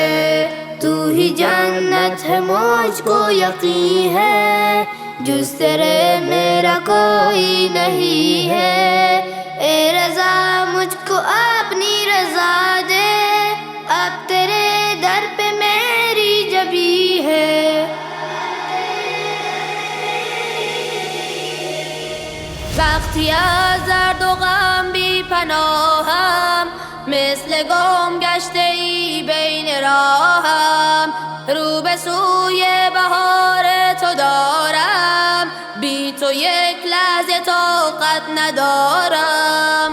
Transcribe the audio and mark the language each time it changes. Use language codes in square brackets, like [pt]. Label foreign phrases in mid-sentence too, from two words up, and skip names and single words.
[ur] تو ہی جنت ہے مجھ کو یقین ہے، جز تیرے میرا کوئی نہیں ہے. اے رضا مجھ کو اپنی رضا دے، اب تیرے در پہ میری جبیں ہے. [fa] وقتی از درد و غم بی پناهم، مثل گم گشته ای بین راهم. رو به سوی بهار تو دارم، بی تو یک لحظه طاقت ندارم.